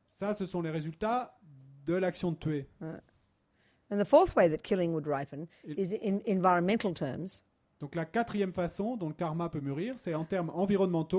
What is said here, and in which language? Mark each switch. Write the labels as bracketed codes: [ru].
[fr] Ça, ce sont les résultats de l'action de tuer. [en] And the fourth way that killing would ripen is in environmental terms. [fr] Donc la quatrième façon dont le karma peut mûrir, c'est en termes environnementaux.